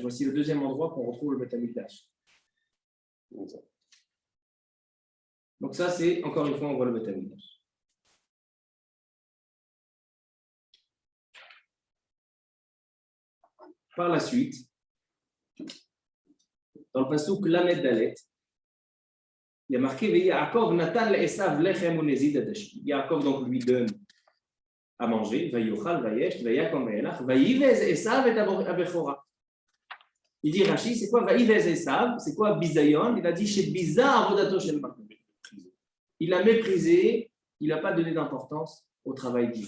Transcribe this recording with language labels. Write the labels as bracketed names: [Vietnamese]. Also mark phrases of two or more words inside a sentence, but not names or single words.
[French] Voici le deuxième endroit qu'on retrouve le [Hebrew] בית המקדש. [French] Donc ça, c'est, encore une fois, on voit le [Hebrew] בית המקדש. [French] Par la suite, dans le passouk [Hebrew] למד דלת, [French] il y a marqué [Hebrew] יעקב נתן לעשו לחם ונזיד עדשים. [French] Yaakov donc lui donne à manger, [Hebrew] ויאכל וישת, ויקם וילך, ויבז עשו את הבכרה. [French] Il dit Rashi, c'est quoi [Hebrew] ויבז עשו? [French] C'est quoi Bizayon? Il a dit chez [Hebrew] ביזה עבודתו של מקום. [French] Il a méprisé, il n'a pas donné d'importance au travail divin.